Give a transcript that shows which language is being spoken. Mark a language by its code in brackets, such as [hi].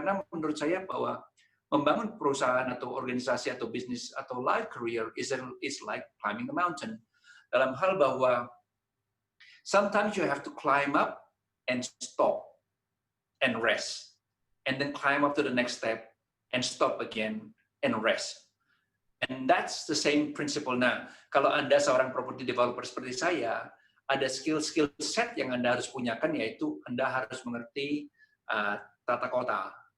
[id] Karena menurut saya bahwa membangun perusahaan atau organisasi atau bisnis atau [en] life career is like climbing a mountain. [id] Dalam hal bahwa [en] sometimes you have to climb up and stop and rest, and then climb up to the next step and stop again and rest. And that's the same principle. [id] Nah, kalau Anda seorang property developer seperti saya, ada skill set yang Anda harus punyakan, yaitu Anda harus mengerti tata kota.